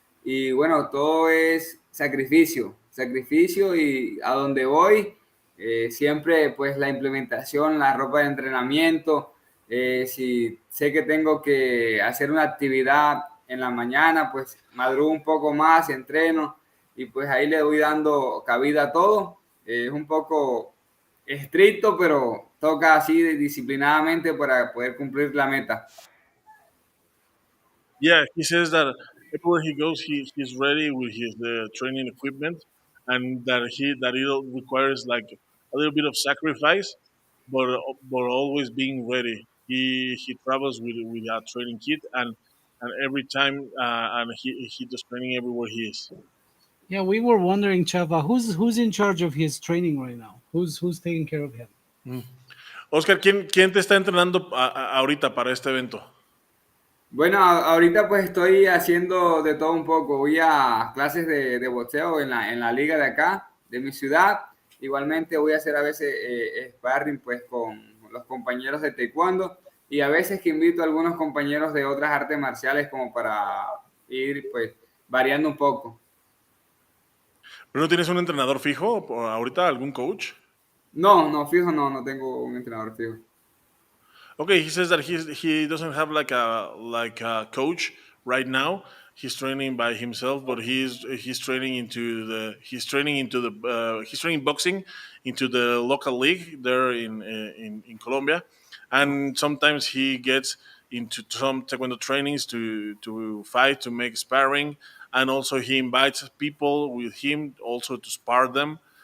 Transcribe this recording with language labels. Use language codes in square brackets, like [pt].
[es] Y bueno, todo es sacrificio, sacrificio y a donde voy, siempre pues la implementación, la ropa de entrenamiento, si sé que tengo que hacer una actividad en la mañana, pues madrugo un poco más, entreno y pues ahí le voy dando cabida a todo. Es un poco estricto, pero toca así disciplinadamente para poder cumplir la meta. [en] Yeah, he says that everywhere he goes, he's ready with his training equipment, and that it requires like a little bit of sacrifice, but always being ready. He travels with a training kit, and every time and he does training everywhere he is. Yeah, we were wondering, Chava, who's in charge of his training right now? Who's taking care of him? Mm. [es] Oscar, ¿quién te está entrenando ahorita para este evento? Bueno, ahorita pues estoy haciendo de todo un poco. Voy a clases de boxeo en la liga de acá, de mi ciudad. Igualmente voy a hacer a veces sparring pues con los compañeros de taekwondo y a veces que invito a algunos compañeros de otras artes marciales como para ir pues variando un poco. ¿Pero no tienes un entrenador fijo ahorita, algún coach? No, no, fijo, no, no tengo un entrenador fijo. [en] Okay, he says that he doesn't have like a coach right now. He's training by himself, but he's training into he's training boxing into the local league there in Colombia, and sometimes he gets into some taekwondo trainings to fight, to make sparring, and also he invites people with him also to spar them.